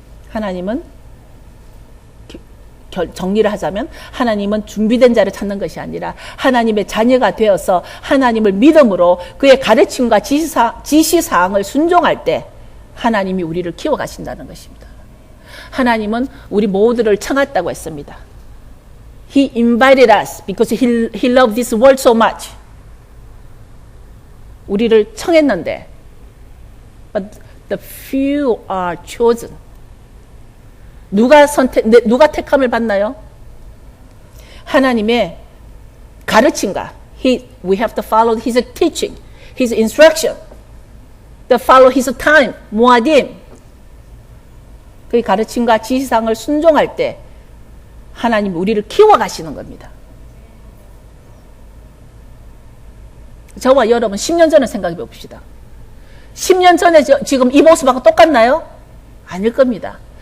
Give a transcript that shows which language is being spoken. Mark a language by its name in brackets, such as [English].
[Korean] 하나님은 정리를 하자면 하나님은 준비된 자를 찾는 것이 아니라 하나님의 자녀가 되어서 하나님을 믿음으로 그의 가르침과 지시사항을 순종할 때 하나님이 우리를 키워가신다는 것입니다. 하나님은 우리 모두를 청했다고 했습니다. [English] He invited us because he loved this world so much. [Korean] 우리를 청했는데 [English] but the few are chosen. [Korean] 누가 택함을 받나요? 하나님의 가르침과 [English] we have to follow his teaching, his instruction, to follow his time, 모아딤. [Korean] 그 가르침과 지시사항을 순종할 때 하나님이 우리를 키워가시는 겁니다. 저와 여러분 10년 전을 생각해 봅시다. 10년 전에 지금 이 모습하고 똑같나요? 아닐 겁니다.